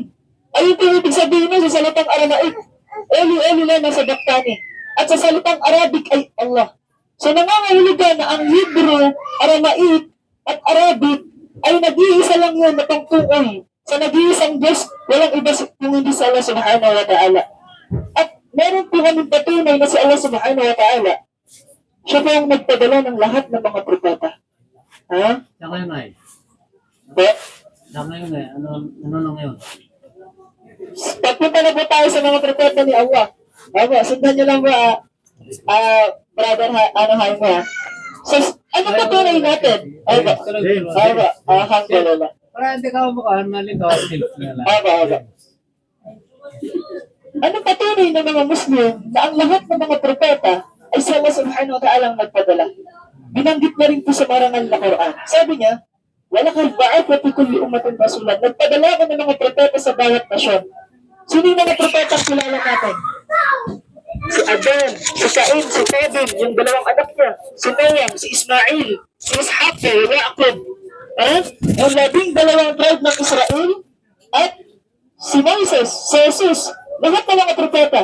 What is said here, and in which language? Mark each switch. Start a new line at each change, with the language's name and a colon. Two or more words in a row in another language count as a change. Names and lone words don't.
Filipino: Ayun po yung ibig sabihin niya sa salitang Aramaic.
Aramaic: Eli, Eli lama sabachthani.
Filipino: At sa salitang Arabic ay Allah. So nangangahulugan na ang Hebrew, Aramaic, at Arabic ay nag-iisa lang yun na pangtukoy sa nag-iisang Diyos, walang iba kung hindi sa Allah
Arabic: subhanahu wa ta'ala.
Filipino: At meron po kami patunay na si Allah
Arabic: subhanahu wa ta'ala,
Filipino: siya po ang nagpadala ng lahat ng mga propeta. Ha? Saan kayo na eh? But, Saan kayo na eh? Ano na ngayon? pagpunta na po tayo sa mga propeta ni Allah. Sundan niyo lang ba, brother, Jaime, ha? So, ano pa tunay natin? Alhamdulillah. Para hindi ka mukhaan, malito. Ano patunay ng mga Muslim na ang lahat ng mga propeta ay si Allah
Arabic: subhanahu wa ta'ala
Filipino: ang nagpadala? Binanggit na rin po sa marangal na Quran. Sabi niya,
Arabic: "Walaqad ba'athna fi kulli ummatin rasulan."
Filipino: Nagpadala ko ng mga propeta sa bawat nasyon. Sino yung mga propeta ang kilala natin? Si Adan, si Cain, si Tobin, yung dalawang anak niya, si Noah, si Ismail, si Ishaq, si Yaqub, yung 12 tribe ng Israel, at si Moses, si Jesus, lahat ng mga propeta.